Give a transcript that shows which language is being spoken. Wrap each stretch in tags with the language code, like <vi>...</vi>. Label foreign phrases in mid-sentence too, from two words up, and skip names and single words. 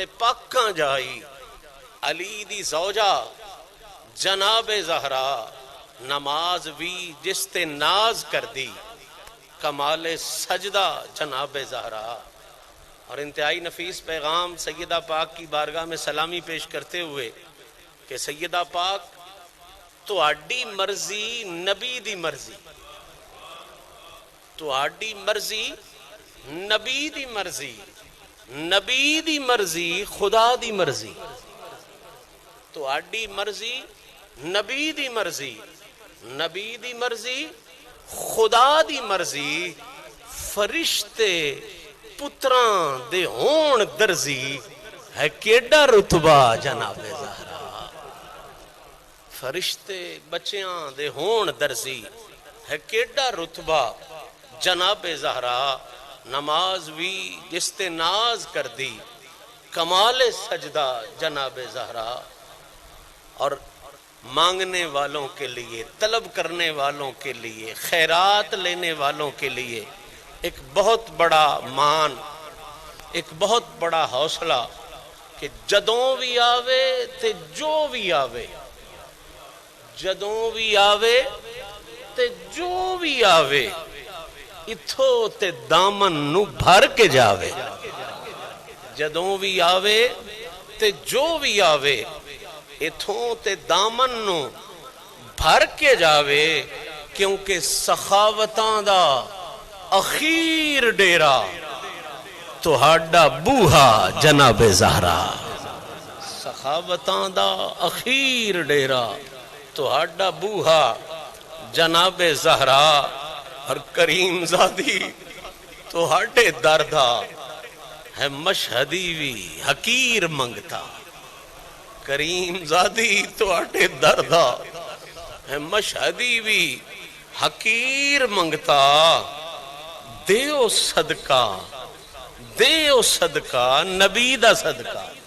<pa>پاکاں جائی، علی دی زوجہ جناب زہرا، نماز بھی جس تے ناز کر دی کمال سجدہ جناب زہرا۔</pa> <ur>اور انتہائی نفیس پیغام سیدہ پاک کی بارگاہ میں سلامی پیش کرتے ہوئے کہ سیدہ پاک</ur> <pa>تہاڈی مرضی نبی دی مرضی، تہاڈی مرضی نبی دی مرضی، نبی دی مرضی خدا دی مرضی، تہاڈی مرضی نبی دی مرضی، نبی دی مرضی خدا دی مرضی، فرشتے پتراں دے ہون درزی، ہے کیڈا رتبہ جناب زہرا، فرشتے بچیاں دے ہون درزی، ہے کیڈا رتبہ جناب زہرا، نماز بھی جس تے ناز کر دی کمال سجدہ جناب زہرا۔</pa> <ur>اور مانگنے والوں کے لیے، طلب کرنے والوں کے لیے، خیرات لینے والوں کے لیے ایک بہت بڑا مان، ایک بہت بڑا حوصلہ کہ</ur> <pa>جدوں بھی آوے تے جو بھی آوے، جدوں بھی آوے تے جو بھی آوے اتھو تے دامن نو بھر کے جاوے، جدوں بھی آوے تے جو بھی آوے اتھوں تے دامن نو بھر کے جاوے، کیونکہ سخاوتاں دا اخیر ڈیرا تہاڈا بوہا جناب زہرا، سخاوتاں دا اخیر ڈیرا تہاڈا بوہا جناب زہرا، اور کریم زادی تہاڈے دردہ ہے مشہدی وی حقیر منگتا، کریم زادی تہاڈے دردہ ہے مشہدی وی حقیر منگتا، دیو صدقہ، دیو صدقہ نبی دا صدقہ،</pa>